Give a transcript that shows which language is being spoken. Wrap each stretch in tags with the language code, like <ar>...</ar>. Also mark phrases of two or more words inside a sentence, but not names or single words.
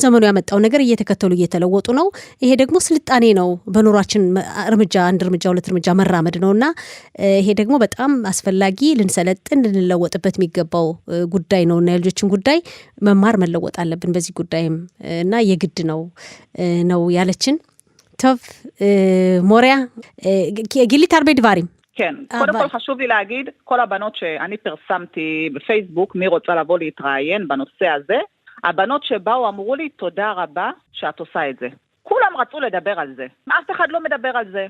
<am>ዘመኑ ያመጣው ነገር እየተከተሉ እየተለወጡ ነው። ይሄ ደግሞ ስልጣኔ ነው። በኑሯችን አንድ እርምጃ ሁለት እርምጃ መራመድ ነውና ይሄ ደግሞ በጣም አስፈላጊ ልንሰለጥን ልንለወጥበት የሚገባው ጉዳይ ነውና የልጆችን ጉዳይ መማር መለወጥ አለብን በዚህ ጉዳይም እና የግድ ነው ያለችን።</am> <he>טוב, מוריה, גילית הרבה דברים. כן, קודם כל חשוב לי להגיד, כל הבנות שאני פרסמתי בפייסבוק, מי רוצה לבוא להתראיין בנושא הזה, הבנות שבאו אמרו לי תודה רבה שאת עושה את זה. כולם רצו לדבר על זה. אף אחד לא מדבר על זה.</he>